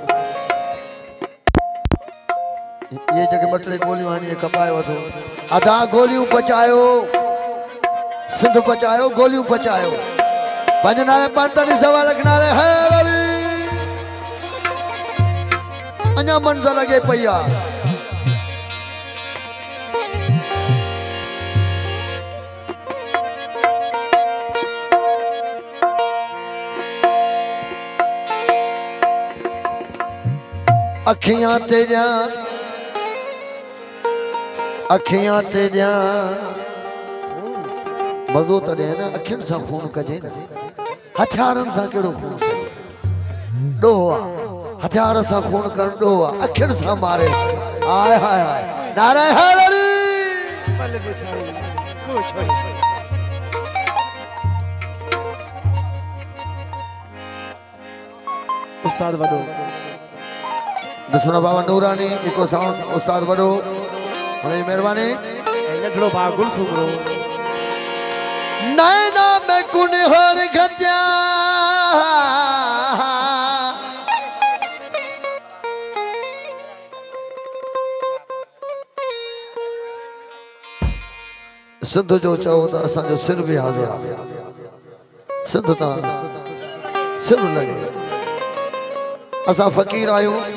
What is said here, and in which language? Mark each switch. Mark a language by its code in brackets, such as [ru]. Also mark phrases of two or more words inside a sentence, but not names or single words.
[sd] ये जेके ॿ टे गोलियूं आहिनि कपाए वठो अदा गोलियूं पचायो सिंध पचायो गोलियूं पचायो पंहिंजे नाले पंतरी सवा लख नाले हैर अली अञा मंज़र लॻे पई आहे [pa] अखियां तेरिया [sd] मज़ो त ॾे न अखियुनि सां खून कजे न हथियारनि सां कहिड़ो खून ॾोहो आहे हथियार सां खून कर ॾोहो आहे अखियुनि सां मारे आय हाय हाय नारे हैदरी उस्ताद वॾो दसना बाबा नूरानी [en] echo sound [sd] उस्ताद वॾो हुनजी महिरबानी नंढड़ो भाउ गुल सुमरो नैना में कुनहर गजा सिंध जो चओ त असांजो सिर बि हाज़िर आहे सिंध तां सिर लॻे असां फ़क़ीर आहियूं